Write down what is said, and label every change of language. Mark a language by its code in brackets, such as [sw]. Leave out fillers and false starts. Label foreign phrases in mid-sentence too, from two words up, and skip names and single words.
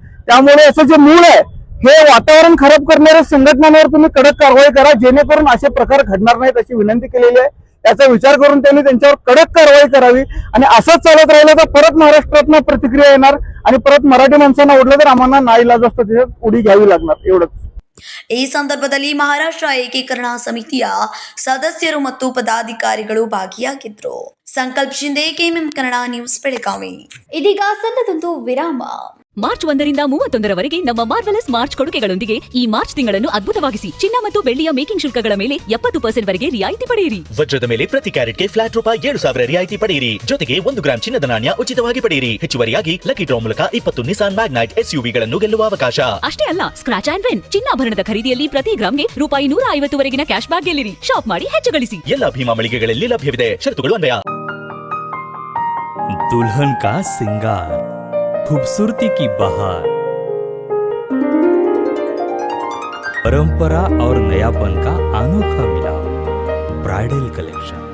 [mr] त्यामुळे याचं जे मूळ आहे हे वातावरण खराब करणाऱ्या संघटनांवर तुम्ही कडक कारवाई करा, जेणेकरून असे प्रकार घडणार नाहीत अशी विनंती केलेली आहे. याचा विचार करून त्यांनी त्यांच्यावर कडक कारवाई करावी आणि असंच चालत राहिलं तर परत महाराष्ट्रातनं प्रतिक्रिया येणार आणि परत मराठी माणसांना ओढलं तर आम्हाला नाईलाज असतं त्याच्यात उडी घ्यावी लागणार. एवढंच. [kn] ಈ ಸಂದರ್ಭದಲ್ಲಿ ಮಹಾರಾಷ್ಟ್ರ ಏಕೀಕರಣ ಸಮಿತಿಯ ಸದಸ್ಯರು ಮತ್ತು ಪದಾಧಿಕಾರಿಗಳು ಭಾಗಿಯಾಗಿದ್ದರು. ಸಂಕಲ್ಪ ಶಿಂದೆ, ಕೆಎಂಎಂ ಕನ್ನಡ ನ್ಯೂಸ್, ಬೆಳಗಾವಿ. ಇದೀಗ ಸಣ್ಣದೊಂದು ವಿರಾಮ. ಮಾರ್ಚ್ 1ರಿಂದ 31ರವರೆಗೆ ನಮ್ಮ ಮಾರ್ವೆಲಸ್ ಮಾರ್ಚ್ ಕೊಡುಗೆಗಳೊಂದಿಗೆ ಈ ಮಾರ್ಚ್ ತಿಂಗಳನ್ನು ಅದ್ಭುತವಾಗಿಸಿ. ಚಿನ್ನ ಮತ್ತು ಬೆಳ್ಳಿಯ ಮೇಕಿಂಗ್ ಶುಲ್ಕಗಳ ಮೇಲೆ 70% ವರೆಗೆ ರಿಯಾಯಿತಿ ಪಡೆಯಿರಿ. ವಜ್ರದ ಮೇಲೆ ಪ್ರತಿ ಕ್ಯಾರೆಟ್ಗೆ ಫ್ಲಾಟ್ ರೂಪಾಯಿ 7,000 ರಿಯಾಯಿತಿ ಪಡೆಯಿರಿ. ಜೊತೆಗೆ 1 ಗ್ರಾಂ ಚಿನ್ನದ ನಾಣ್ಯ ಉಚಿತವಾಗಿ ಪಡೆಯಿರಿ. ಹೆಚ್ಚುವರಿಯಾಗಿ [en] lucky draw [kn] ಮೂಲಕ 20 ನಿಸಾನ್ ಮ್ಯಾಗ್ನೈಟ್ SUVಗಳನ್ನು ಗೆಲ್ಲುವ ಅವಕಾಶ. ಅಷ್ಟೇ ಅಲ್ಲ, [en] scratch and win [kn] ಚಿನ್ನಾಭರಣದ ಖರೀದಿಯಲ್ಲಿ ಪ್ರತಿ ಗ್ರಾಂಗೆ ರೂಪಾಯಿ 150 ವರೆಗಿನ [en] cash back [kn] ಗೆಲ್ಲಿರಿ. ಶಾಪ್ ಮಾಡಿ ಹೆಚ್ಚು ಗಳಿಸಿ. ಎಲ್ಲ ಭೀಮಾ ಮಳಿಗೆಗಳಲ್ಲಿ ಲಭ್ಯವಿದೆ. ಷರತ್ತುಗಳು ಅನ್ವಯ. [hi] दुल्हन का सिंगार, खूबसूरती की बहार, परंपरा और नयापन का अनोखा मिलाप, [en] bridal collection.